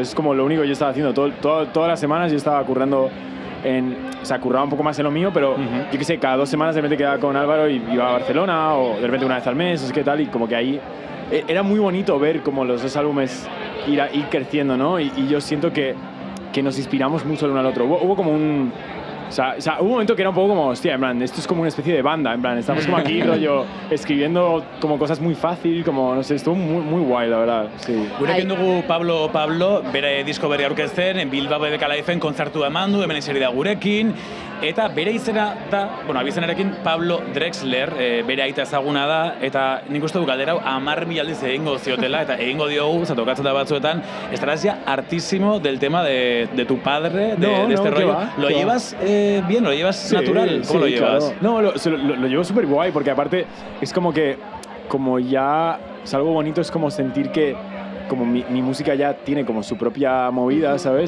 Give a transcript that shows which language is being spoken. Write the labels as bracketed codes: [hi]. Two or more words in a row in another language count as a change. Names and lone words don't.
[es] Es como lo único que yo estaba haciendo. Todas las semanas yo estaba currando o sea, curraba un poco más en lo mío, pero yo qué sé, cada 2 semanas de repente quedaba con Álvaro y iba a Barcelona, o de repente una vez al mes, o qué tal, y como que ahí era muy bonito ver como los 2 álbumes ir creciendo, ¿no? Y yo siento que nos inspiramos mucho el uno al otro. Hubo como un... O sea, hubo un momento que era un poco como, hostia, en plan, esto es como una especie de banda, en plan, estamos como aquí, rollo, escribiendo como cosas muy fácil, como, no sé, estuvo muy, muy guay, la verdad, sí. [eu] Gurekin dugu Pablo, bere disko berri aurkezten, Bilbao BBK Lifeen kontzertu eman du, hemen eseri da gurekin, Eta bere izena da, bueno, abizenarekin Pablo Drexler, bere aita ezaguna da, eta nik uste du galdera hau 10.000 aldiz egingo ziotela, eta egingo diogu, tokatzen da batzuetan, [es] estarás ya hartísimo del tema de tu padre, de este rollo. Va, ¿Lo llevas bien? ¿Lo llevas sí, natural? ¿Cómo lo llevas? Claro. No, lo llevo súper guay, porque aparte es como que, como ya es algo bonito, es como sentir que como mi música ya tiene como su propia movida, ¿sabes?